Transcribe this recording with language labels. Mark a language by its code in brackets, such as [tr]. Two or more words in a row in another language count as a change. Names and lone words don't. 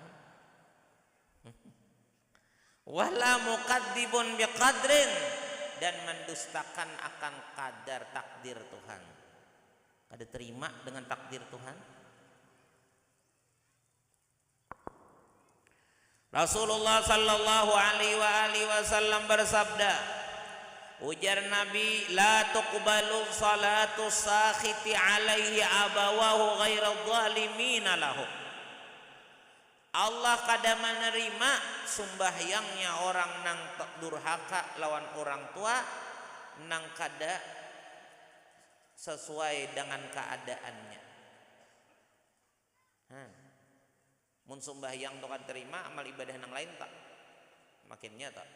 [ar] ولا مكذب بقدر, [bjn] dan mendustakan akan kadar takdir Tuhan. Kada terima dengan takdir Tuhan. [ar] رسول الله صلى الله عليه وسلم [bjn] bersabda, ujar Nabi, [ar] لا تقبل صلاة ساخط عليه أبواه غير ظالمين له. [bjn] Allah kada menerima sembahyangnya orang nang durhaka lawan orang tua nang kada sesuai dengan keadaannya. Mun sembahyang tu kan terima, amal ibadah nang lain tak makinnya tak.